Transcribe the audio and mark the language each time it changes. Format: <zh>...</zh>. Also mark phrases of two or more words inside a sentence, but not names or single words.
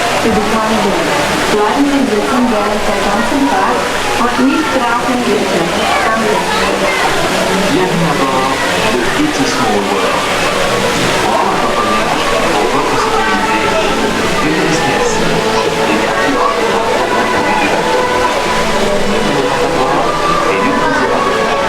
<nl>digitale wereld.</nl> <de>Bleiben Sie sitzen während der ganzen Tag und nicht rauchen bitte. Danke.</de> <fr>Bienvenue à bord de It's a Small World. Pour votre voyage, pour votre sécurité, veuillez rester assis et gardez votre porte à l'intérieur du bateau. Ne prenez pas à bord et n'utilisez pas de verre.</fr>